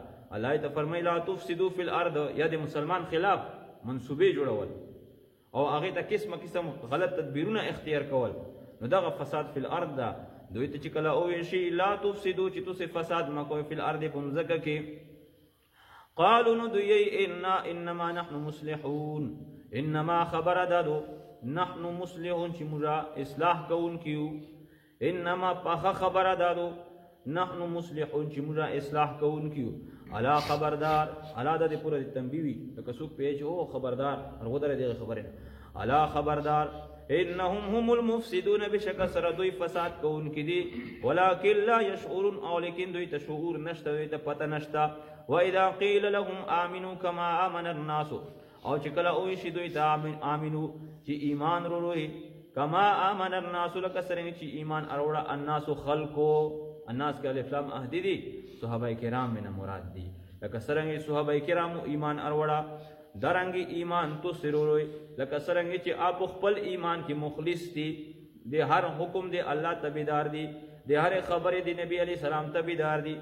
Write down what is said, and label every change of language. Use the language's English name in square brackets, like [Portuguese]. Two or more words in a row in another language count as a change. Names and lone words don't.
[Pashto] الله ته فرمایي [Arabic] لا تفسدوا فی الارض، [Pashto] یا د مسلمان خلاف منصوبې جوړول او هغې ته قسم غلط تدبیرونه اختیار کول، نو دغه فساد [Arabic] فی الارض [Pashto] ده. دوی ته چې کله وویل شي [Arabic] لا تفسدوا، [Pashto] چې تاسې فساد مه کوئ [Arabic] فی الارض [Pashto] په مځکه کې. قالو، نو دوی [Arabic] انما نحن مصلحون، [Pashto] انما خبره ده دو [Arabic] نحن مصلحون [Pashto] چې موږ اصلاح کوونکي یو. انما پخه خبره ده دو [Arabic] نحن مصلحون [Pashto] چې موږ اصلاح کوونکي یو. الا خبردار، الا د دې پوره تنبیه وي، لکه څوک پوهېږي او خبردار ورغودره دغه خبره. الا خبردار، [Arabic] انهم هم المفسدون، [Pashto] بشک سره دوی فساد کوونکي دي. [Arabic] ولکن لا یشعرون، [Pashto] او لیکن دوی ته شعور نشته، دوی ته پته نشته. [Arabic] واذا قیل لهم آمنوا کما آمن الناس، [Pashto] او چې کله وویل شي دوی ته آمنو، چې ایمان وروړئ، [Arabic] کما آمن الناس، [Pashto] لکه څرنګه چې ایمان اروړه الناس خلکو. الناس کې الف لام عهدي دي، صحابه کرام نه مراد دي. لکه څرنګه صحابه کرامو ایمان اروړه، درنګي ایمان تو سروي، لکه څرنګه چې آپ خپل ایمان کې مخلص دي، د هر حکم دی الله تابعدار دي، د هر خبرې دی نبی علی سلام تابعدار دي.